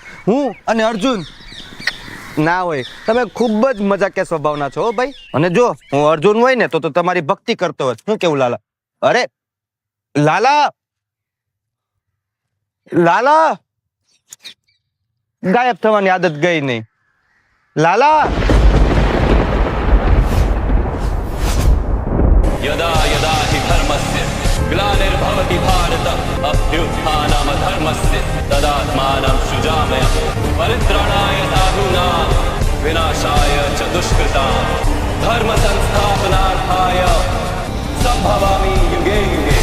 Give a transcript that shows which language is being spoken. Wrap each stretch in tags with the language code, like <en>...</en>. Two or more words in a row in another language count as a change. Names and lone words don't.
<gu>હું અને અર્જુન ના હોય. તમે ખૂબ જ મજાકિયા સ્વભાવના છો હો ભાઈ. અને જો હું અર્જુન હોય ને તો તમારી ભક્તિ કરતો હોત. શું કેવું લાલા? અરે લાલા, લાલા, ગાયબ થવાની આદત ગઈ નહીં. લાલા,</gu> <sa>यदा यदा हि धर्मस्य ग्लानिर्भवति भारत अभ्युत्थानम धर्मस्य तदात्मानं सृजामय परित्राणाय साधूनां विनाशाय च दुष्कृतां धर्म संस्थापनार्थाय संभवामि युगे युगे</sa>